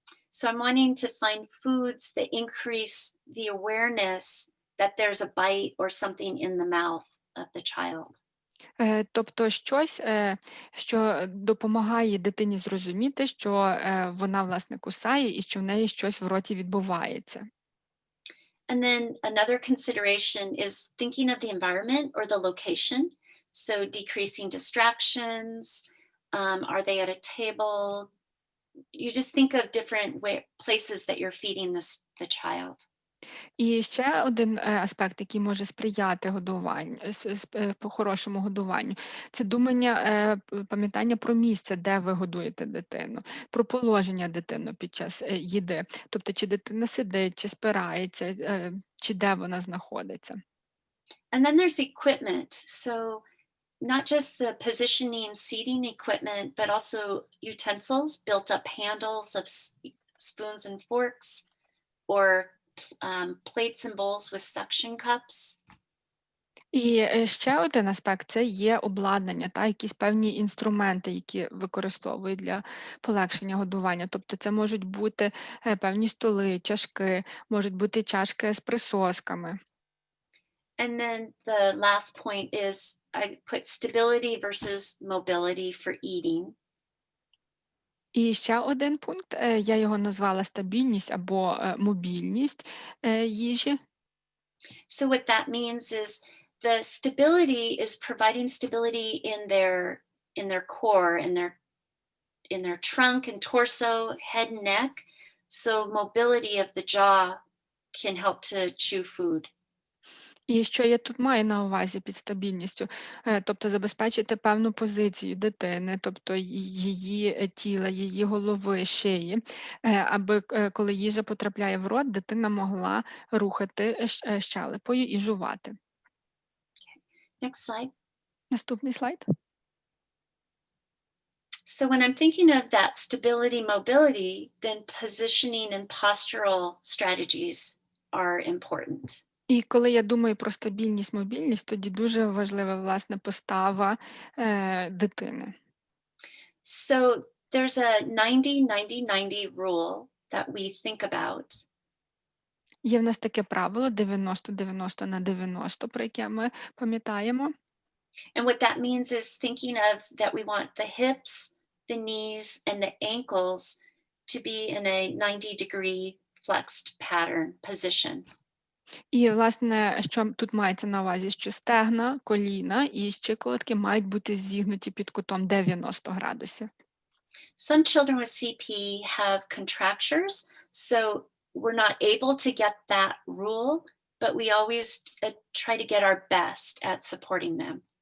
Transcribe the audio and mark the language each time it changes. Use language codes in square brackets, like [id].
[en] So I'm wanting to find foods that increase the awareness that there's a bite or something in the mouth of the child. [uk] Тобто щось, що допомагає дитині зрозуміти, що вона, власне, кусає і що в неї щось в роті відбувається. [en] And then another consideration is thinking of the environment or the location. So decreasing distractions, are they at a table? You just think of different places that you're feeding the child. [uk] І ще один аспект, який може сприяти годуванню, по-хорошому годуванню, це думання, пам'ятання про місце, де ви годуєте дитину, про положення дитини під час їди. Тобто, чи дитина сидить, чи спирається, чи де вона знаходиться. [en] And then there's equipment. So not just the positioning, seating equipment, but also utensils, built-up handles of spoons and forks, or plates and bowls with suction cups. [uk] І ще один аспект – це є обладнання, якісь певні інструменти, які використовують для полегшення годування. Тобто це можуть бути певні столи, чашки, можуть бути чашки з присосками. [en] And then the last point is I put stability versus mobility for eating. [uk] І ще один пункт, я його назвала стабільність або мобільність їжі. [en] So what that means is the stability is providing stability in their core, in their trunk and torso, head and neck. So mobility of the jaw can help to chew food. [uk] І що я тут маю на увазі під стабільністю? Тобто забезпечити певну позицію дитини, тобто її тіла, її голови, шиї, аби коли їжа потрапляє в рот, дитина могла рухати щелепою і жувати. [en] Next slide. [uk] Наступний слайд. [en] So when I'm thinking of that stability, mobility, then positioning and postural strategies are important. [uk] І коли я думаю про стабільність, мобільність, тоді дуже важлива, власне, постава дитини. [en] So there's a 90-90-90 rule that we think about. [uk] Є в нас таке правило 90-90 на 90, про яке ми пам'ятаємо. [en] And what that means is thinking of that we want the hips, the knees, and the ankles to be in a 90-degree flexed pattern position. [uk] І, власне, що тут мається на увазі, що стегна, коліна і щиколотки мають бути зігнуті під кутом 90 градусів. [en] Some children with CP have contractures, so we're not able to get that rule, but we always try to get our best at supporting them.